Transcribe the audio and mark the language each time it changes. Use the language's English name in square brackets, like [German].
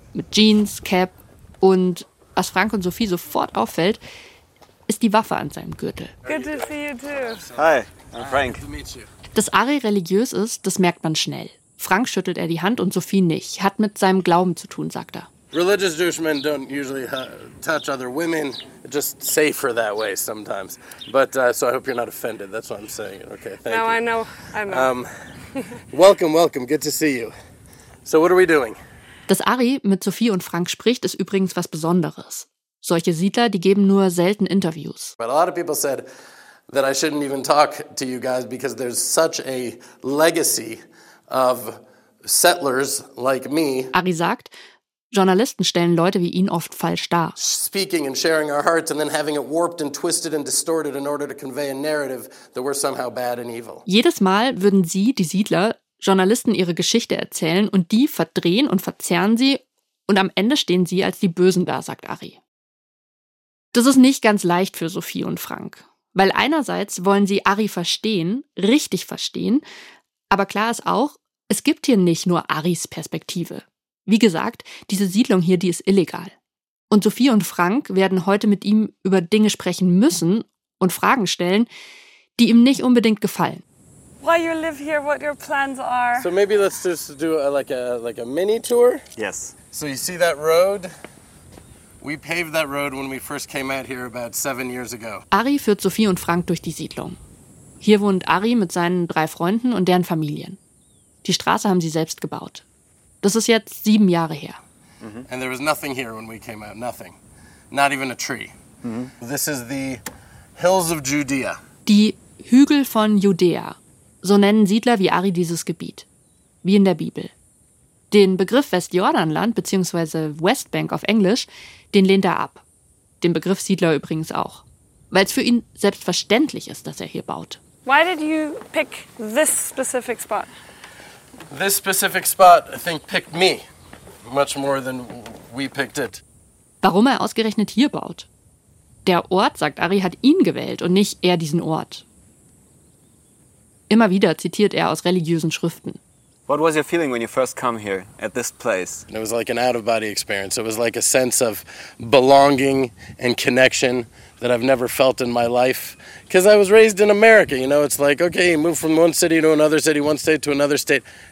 [German] Mit Jeans, Cap und was Frank und Sophie sofort auffällt, ist die Waffe an seinem Gürtel. [English] Good to see you too. Hi, I'm Frank. [German] Dass Ari religiös ist, das merkt man schnell. Frank schüttelt er die Hand und Sophie nicht. Hat mit seinem Glauben zu tun, sagt er. [English] Religious Jewish men don't usually touch other women, just safer that way sometimes. But so I hope you're not offended. That's what I'm saying. Okay, thank you. No, I know. I know. Welcome. Good to see you. So what are we doing? [German] Dass Ari mit Sophie und Frank spricht, ist übrigens was Besonderes. Solche Siedler, die geben nur selten Interviews. [English] But a lot of people said that I shouldn't even talk to you guys because there's such a legacy of settlers like me. [German] Ari sagt, Journalisten stellen Leute wie ihn oft falsch dar. [English] Speaking and sharing our hearts and then having it warped and twisted and distorted in order to convey a narrative that we're somehow bad and evil. [German] Jedes Mal würden sie, die Siedler, Journalisten ihre Geschichte erzählen und die verdrehen und verzerren sie und am Ende stehen sie als die Bösen da, sagt Ari. Das ist nicht ganz leicht für Sophie und Frank, weil einerseits wollen sie Ari verstehen, richtig verstehen, aber klar ist auch, es gibt hier nicht nur Aris Perspektive. Wie gesagt, diese Siedlung hier, die ist illegal. Und Sophie und Frank werden heute mit ihm über Dinge sprechen müssen und Fragen stellen, die ihm nicht unbedingt gefallen. [English] Why you live here, what your plans are. So maybe let's just do a mini tour. Yes. So you see that road? We paved that road when we first came out here about 7 years ago. [German] Ari führt Sophie und Frank durch die Siedlung. Hier wohnt Ari mit seinen drei Freunden und deren Familien. Die Straße haben sie selbst gebaut. Das ist jetzt 7 Jahre her. Mm-hmm. [English] And there was nothing here when we came out, nothing. Not even a tree. Mm-hmm. This is the hills of Judea. [German] Die Hügel von Judäa. So nennen Siedler wie Ari dieses Gebiet. Wie in der Bibel. Den Begriff Westjordanland bzw. Westbank auf Englisch, den lehnt er ab. Den Begriff Siedler übrigens auch. Weil es für ihn selbstverständlich ist, dass er hier baut. [English] Why did you pick this specific spot? This specific spot, I think, picked me much more than we picked it. [German] Warum er ausgerechnet hier baut? Der Ort, sagt Ari, hat ihn gewählt und nicht er diesen Ort. Immer wieder zitiert er aus religiösen Schriften. [English] What was your feeling when you first come here at this place? It was like an out-of-body experience. It was like a sense of belonging and connection that I've never felt in my life. Because I was raised in America, you know, it's like, okay, move from one city to another city, one state to another state.